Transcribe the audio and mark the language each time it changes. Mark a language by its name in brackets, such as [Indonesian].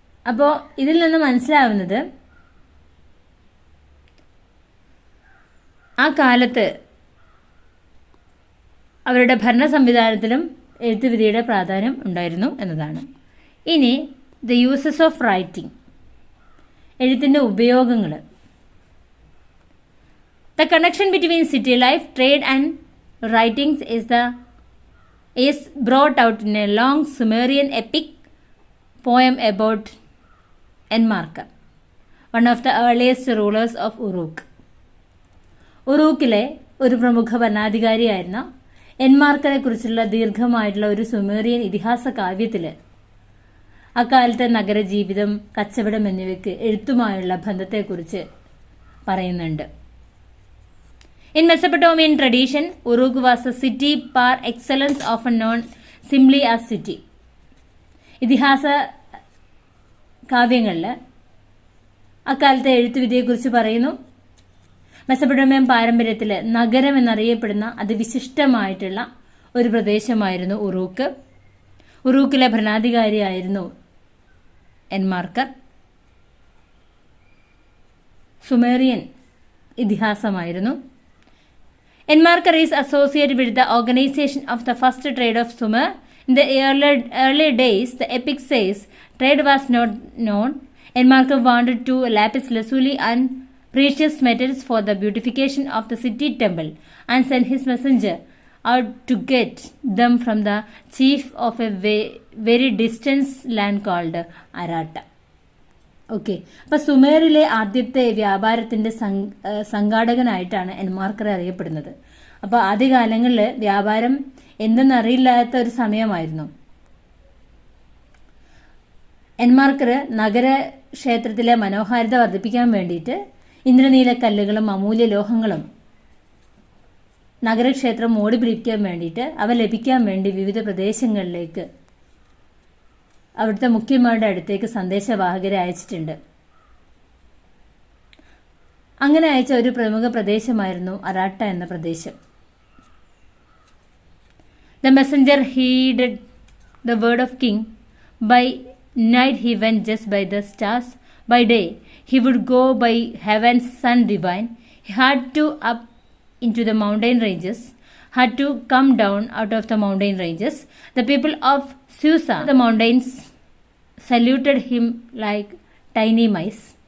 [Malayalam] അപ്പോൾ ഇതിൽ നിന്ന് മനസ്സിലാവുന്നത് ആ കാലത്ത് അവരുടെ ഭരണ സംവിധാനത്തിലും എഴുത്തുവിധിയുടെ പ്രാധാന്യം ഉണ്ടായിരുന്നു എന്നതാണ്. [English] ഇനി the uses of writing, [Malayalam] എഴുത്തിൻ്റെ ഉപയോഗങ്ങൾ. [English] The connection between city life, trade and writings is brought out in a long Sumerian epic poem about Enmarkar, one of the earliest rulers of Uruk. [Malayalam] ഉറൂക്കിലെ ഒരു പ്രമുഖ ഭരണാധികാരിയായിരുന്ന എൻമാർക്കറെ കുറിച്ചുള്ള ദീർഘമായിട്ടുള്ള ഒരു സുമേറിയൻ ഇതിഹാസ കാവ്യത്തിൽ അക്കാലത്തെ നഗരജീവിതം, കച്ചവടം എന്നിവയ്ക്ക് എഴുത്തുമായുള്ള ബന്ധത്തെക്കുറിച്ച് പറയുന്നുണ്ട്. [English] In Mesopotamian tradition, Uruk was a city par excellence, often known simply as city. [Malayalam] ഇതിഹാസ കാവ്യങ്ങളിൽ അക്കാലത്തെ എഴുത്തുവിധിയെക്കുറിച്ച് പറയുന്നു. മെസപ്പൊട്ടേമിയൻ പാരമ്പര്യത്തിൽ നഗരം എന്നറിയപ്പെടുന്ന അതിവിശിഷ്ടമായിട്ടുള്ള ഒരു പ്രദേശമായിരുന്നു Uruk. ഉറൂക്കിലെ ഭരണാധികാരിയായിരുന്നു എൻമാർക്കർ. Sumerian ഇതിഹാസമായിരുന്നു. [English] Enmarkar is associated with the organization of the first trade of Sumer. In the early days, the epic says, trade was not known. Enmarkar wanted to lapis lazuli and precious metals for the beautification of the city temple and sent his messenger out to get them from the chief of a very distant land called Arata. [Malayalam] Okay, അപ്പം സുമേറിലെ ആദ്യത്തെ വ്യാപാരത്തിൻ്റെ സംഘാടകനായിട്ടാണ് എൻമാർക്കർ അറിയപ്പെടുന്നത്. അപ്പോൾ ആദ്യകാലങ്ങളിൽ വ്യാപാരം എന്തെന്നറിയില്ലാത്ത ഒരു സമയമായിരുന്നു. എൻമാർക്കർ നഗരക്ഷേത്രത്തിലെ മനോഹാരിത വർദ്ധിപ്പിക്കാൻ വേണ്ടിയിട്ട് ഇന്ദ്രനീലക്കല്ലുകളും അമൂല്യ ലോഹങ്ങളും നഗരക്ഷേത്രം മോടി പിടിക്കാൻ വേണ്ടിയിട്ട് അവ ലഭിക്കാൻ വേണ്ടി വിവിധ പ്രദേശങ്ങളിലേക്ക് അവിടുത്തെ മുഖ്യന്മാരുടെ അടുത്തേക്ക് സന്ദേശവാഹകരെ അയച്ചിട്ടുണ്ട്. അങ്ങനെ അയച്ച ഒരു പ്രമുഖ പ്രദേശമായിരുന്നു അറാട്ട എന്ന പ്രദേശം. [English] The messenger heeded the word of king. By night he went just by the stars. By day he would go by heaven's sun divine. He had to up into the mountain ranges, had to come down out of the mountain ranges. The people of Susa, the mountains, saluted him like tiny mice.